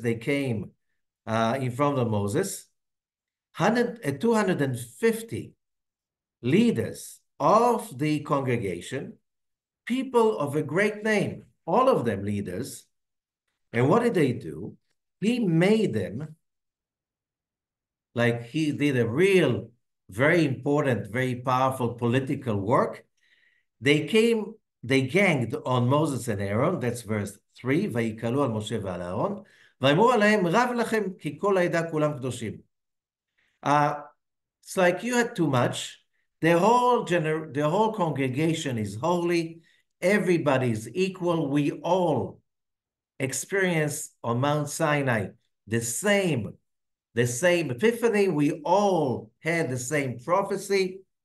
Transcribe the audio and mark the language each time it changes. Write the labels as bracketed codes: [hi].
[en] They came in front of Moses. 250 leaders of the congregation, people of a great name, all of them leaders. And what did they do? He made them, like he did a real, very important, very powerful political work. They ganged on Moses and Aaron, that's verse 3, [he] ויקהלו על משה ועל אהרון, ואמרו עליהם, רב לכם, כי כל העדה כולם קדושים. [en] It's like you had too much. The whole congregation is holy. Everybody is equal. We all experience on Mount Sinai the same the same epiphany. We all had the same prophecy.